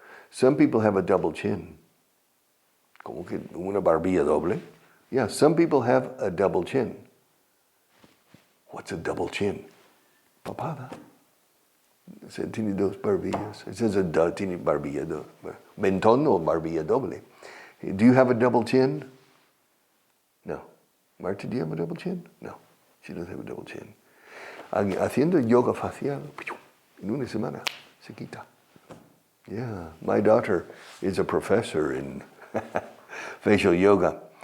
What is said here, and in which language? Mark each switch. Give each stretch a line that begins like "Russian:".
English: Some people have a double chin.
Spanish: Como que una barbilla doble.
English: Yeah, some people have a double chin. What's a double chin?
Spanish: Papada. Tiene dos barbillas.
English: It says
Spanish: tiene barbilla doble. Mentón o barbilla doble.
English: Do you have a double chin? No. Marta, do you have a double chin? No. She doesn't have a double chin.
Spanish: Haciendo yoga facial, en una semana se quita.
English: Yeah, my daughter is a professor in facial yoga.